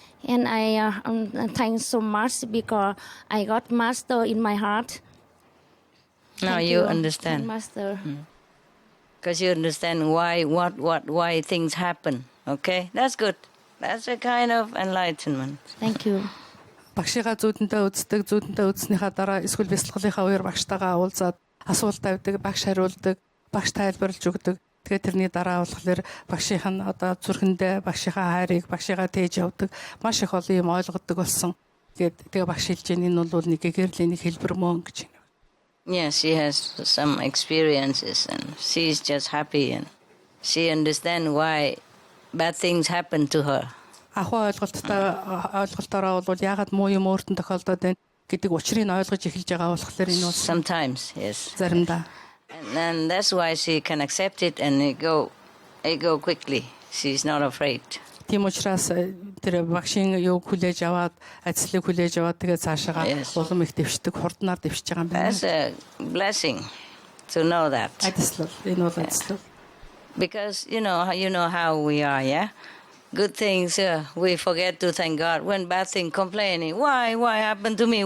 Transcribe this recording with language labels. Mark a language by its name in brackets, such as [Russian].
[English] And I thank so much because I got Master in my heart. Now Thank you understand. Master. Because you understand why things happen. Okay? That's good. That's a kind of enlightenment. Thank you. [Mongolian] Багшигаа зүүдэндээ үзснийхаа дараа эсвэл бясалгалынхаа үеэр багштайгаа уулзаад асуулт тавьдаг, багш хариулдаг, багш тайлбарлаж өгдөг. Тэгээд тэрний дараа болохоор багшийнх нь одоо зүрхэндээ багшийнхаа хайрыг багшигаа тээж явдаг. Маш их олон юм ойлгодог болсон. Тэгээд багш хэлж байгаа энэ бол нэг гэрлийн нэг хэлбэр мөн гэж байна. [English] Yes, she has some experiences, and she's just happy, and she understands why bad things happen to her. [Mongolian] Ахаа ойлголтоороо бол яагаад муу юм өөртөө тохиолдоод байна гэдэг учрыг ойлгож эхэлж байгаа болохоор энэ бол [English] sometimes, yes. [Mongolian] Заримдаа. [English] And that's why she can accept it and it go quickly. She's not afraid. [Mongolian] Тийм учраас тэр багшийн юу хүлээж аваад, ажлыг хүлээж аваад тэгээ цаашаа улам их дэвшдэг, хурднаар дэвшиж байгаа юм байна. [English] That's a blessing to know that. [Mongolian] Ажил энэ бол ажил. [English] Because you know how we are, yeah? Good things, we forget to thank God. When bad things, complaining, why happened to me?